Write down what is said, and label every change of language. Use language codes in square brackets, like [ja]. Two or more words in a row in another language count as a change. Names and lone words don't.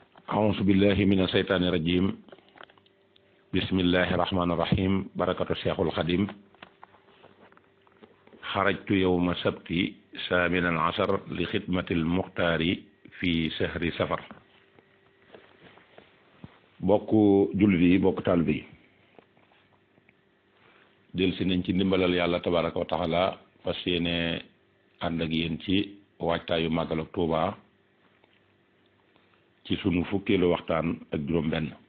[ar] أعوذ بالله من الشيطان الرجيم بسم الله الرحمن الرحيم بركة الشيخ الخديم خرجت يوم السبت ثامن عشر لخدمة المختار في شهر سفر [wo] bokk jullit yi bokk taalibe yi del si nañ ci ndimbalal yàlla [ar] تبارك وتعالى [wo] fas yéene ànd ak yéen ci waajtaayu màggal ak Tuuba ci sunu fukkeelu waxtaan ak juróom-benn